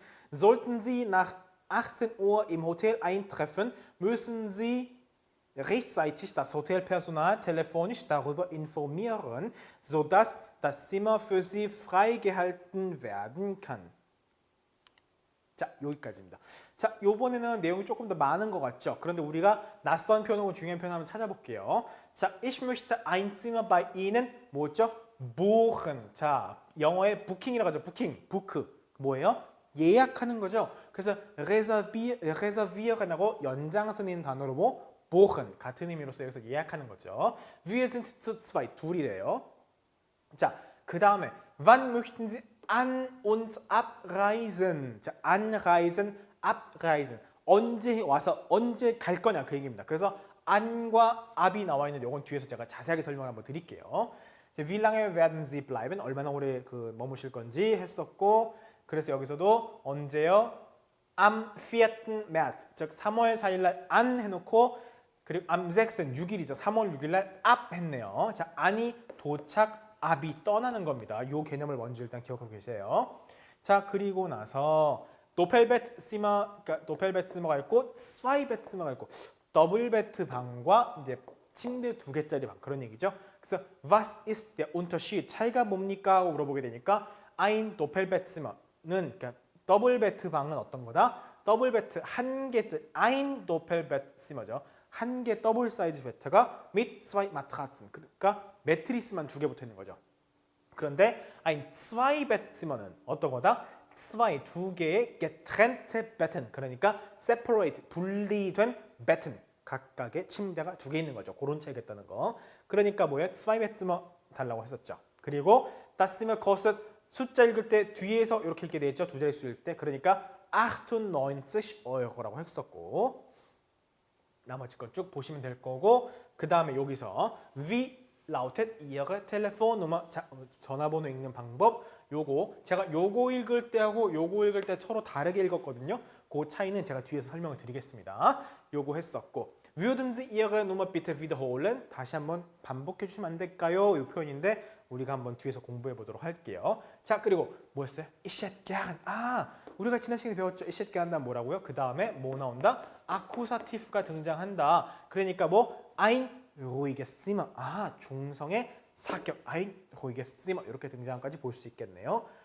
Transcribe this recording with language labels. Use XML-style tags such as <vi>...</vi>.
<de>Sollten Sie nach 18 Uhr im Hotel eintreffen, müssen Sie rechtzeitig das Hotelpersonal telefonisch darüber informieren, sodass das Zimmer für Sie freigehalten werden kann.</de> <ko>자, 여기까지입니다. 자, 요번에는 내용이 조금 더 많은 것 같죠? 그런데 우리가 낯선 표현하고 중요한 표현 한번 찾아볼게요.</ko> <de>자, ich möchte ein Zimmer bei Ihnen,</de> <ko>뭐죠?</ko> <de>buchen.</de> <ko>자, 영어의 부킹이라고 하죠. 부킹, 부크. 뭐예요? 예약하는 거죠. 그래서 reservieren하고 연장선인 단어로 뭐?</ko> <de>buchen.</de> <ko>같은 의미로 쓰여서 예약하는 거죠.</ko> <de>Wir sind zu zweit.</de> <ko>둘이래요. 자, 그 다음에</ko> <de>wann möchten Sie an- und abreisen. 자, anreisen, abreisen.</de> <ko>언제 와서 언제 갈 거냐 그 얘기입니다. 그래서 an과 ab이 나와 있는 요건 뒤에서 제가 자세하게 설명을 한번 드릴게요.</ko> <de>Wie lange werden Sie bleiben?</de> <ko>얼마나 오래 머무실 건지 했었고, 그래서 여기서도 언제요?</ko> <de>Am 4.</de> <ko>März, 즉 3월 4일 날 an 해놓고 그리고 am 6은 6일이죠. 3월 6일 날 ab 했네요. 자, an이 도착, ab이 떠나는 겁니다. 이 개념을 먼저 일단 기억하고 계세요. 자, 그리고 나서 도펠베트지머가 있고 스와이베트지머가 있고 더블베트 방과 이제 침대 2개짜리 방 그런 얘기죠. 그래서</ko> <de>was ist der Unterschied?</de> <ko>차이가 뭡니까? 하고 물어보게 되니까 ein Doppelbettzimmer는 그러니까 더블베트 방은 어떤 거다? 더블베트 한 개짜리 ein Doppelbettzimmer죠. 한 개 더블 사이즈 베트가</ko> <de>mit zwei Matratzen</de> <ko>그러니까 매트리스만 2개 붙어 있는 거죠. 그런데 ein Zweibettzimmer는 어떤 거다? zwei 2개의</ko> <de>getrennte Betten</de> <ko>그러니까 separate 분리된 Betten 각각의 침대가 2개 있는 거죠. 그런 차이겠다는 거. 그러니까 뭐예요? Zweibettzimmer 달라고 했었죠. 그리고</ko> <de>das Zimmer kostet</de> <ko>숫자 읽을 때 뒤에서 이렇게 읽게 돼 있죠. 두 자릿수일 때. 그러니까 98 Euro라고 했었고 나머지 건 쭉 보시면 될 거고 그 다음에 여기서</ko> <de>Wie lautet Ihre Telefonnummer?</de> <ko>자, 전화번호 읽는 방법 요거 제가 요거 읽을 때하고 요거 읽을 때 서로 다르게 읽었거든요. 그 차이는 제가 뒤에서 설명을 드리겠습니다. 요거 했었고</ko> <de>Würden Sie Ihre Nummer bitte wiederholen?</de> <ko>다시 한번 반복해 주시면 안 될까요? 이 표현인데 우리가 한번 뒤에서 공부해 보도록 할게요. 자, 그리고 뭐였어요?</ko> <de>Ich hätte gern.</de> <ko>우리가 지난 시간에 배웠죠. 이시게 한다 뭐라고요? 그 다음에 뭐 나온다? 아쿠사티프가 등장한다. 그러니까 뭐</ko> <de>ein ruhiges</de> <ko>중성의 사격 ein ruhiges 이렇게 등장까지 볼 수 있겠네요.</ko>